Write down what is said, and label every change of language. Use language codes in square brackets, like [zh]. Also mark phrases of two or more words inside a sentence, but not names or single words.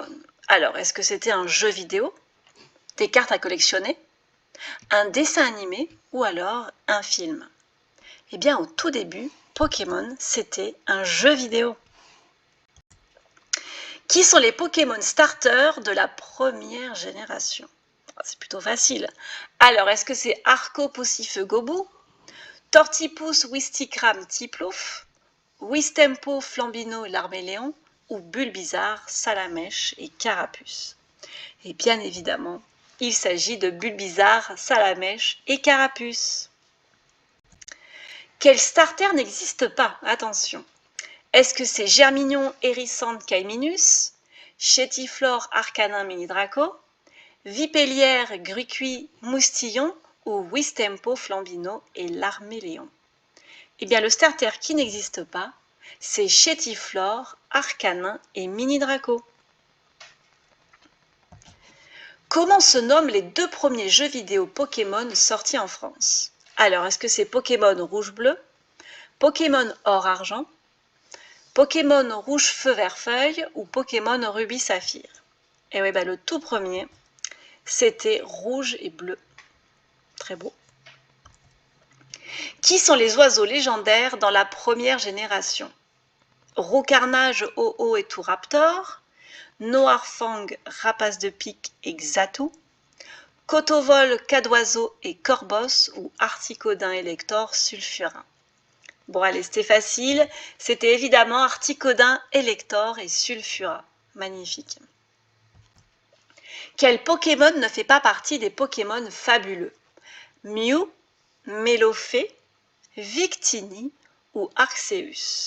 [fr] Alors, est-ce que c'était un jeu vidéo, des cartes à collectionner, un dessin animé ou alors un film? Eh bien, au tout début, Pokémon, c'était un jeu vidéo. Qui sont les Pokémon starters de la première génération? C'est plutôt facile. Alors, est-ce que c'est Arco Poussifeu Gobu, Tortipousse Wistikram Tiplouf, Wistempo Flambino Larméléon ou Bulbizarre, Salamèche et Carapuce? Et bien évidemment, il s'agit de Bulbizarre, Salamèche et Carapuce. Quel starter n'existe pas? Attention. Est-ce que c'est Germignon Hérissante Caiminus, Chétiflore Arcanin Mini-Draco, Vipélière Grucuit Moustillon ou Wistempo Flambino et Larméléon? Eh bien, le starter qui n'existe pas, c'est Chétiflore, Arcanin et Mini-Draco. Comment se nomment les deux premiers jeux vidéo Pokémon sortis en France? Alors, est-ce que c'est Pokémon Rouge-Bleu, Pokémon Or-Argent, Pokémon Rouge Feu Vert Feuille ou Pokémon Rubis Saphir? Et oui, le tout premier, c'était Rouge et Bleu. Très beau. Qui sont les oiseaux légendaires dans la première génération? Roucarnage, Ho-Oh et tout Raptor, Noirfang, Rapace de Pique et Xatu, Cotovol, Cadoiseau et Corbos ou Articodin Elector Sulfurin? Bon, allez, c'était facile. C'était évidemment Articodin Elector et Sulfura. Magnifique. Quel Pokémon ne fait pas partie des Pokémon fabuleux? Mew, Mélofée, Victini ou Arceus?